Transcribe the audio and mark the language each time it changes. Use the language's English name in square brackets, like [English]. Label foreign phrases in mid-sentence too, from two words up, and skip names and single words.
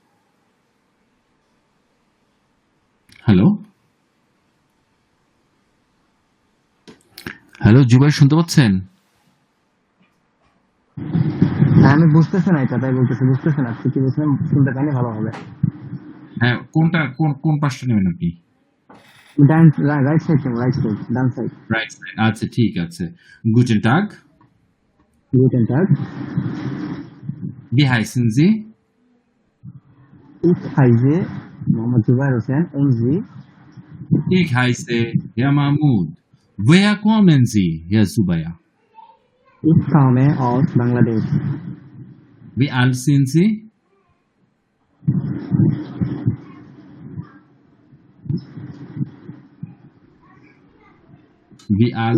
[Bangla] হ্যালো হ্যালো, জুবাই শুনতে পাচ্ছেন? হ্যাঁ, আমি বুঝতেছি না এটা, তাই বলতেছি বুঝতেছি না। আপনি কি বলছেন শুনতে পাইনি ভালো হবে। হ্যাঁ, কোনটা কোন পাশটা নেবেন আপনি? ডান, [English] right side, [Bangla] ডান সাইড। [English] right side, [Bangla] আচ্ছা ঠিক আছে। [German] Guten Tag, Guten Tag. wie heißen Sie? Ich heiße মোহাম্মদ জুবাইর হোসেন এমজি। Ich heiße Herr Mahmoud. Woher kommen Sie, Herr Zubair? Ich komme aus Bangladesh. Wie alt sind Sie? Wie alt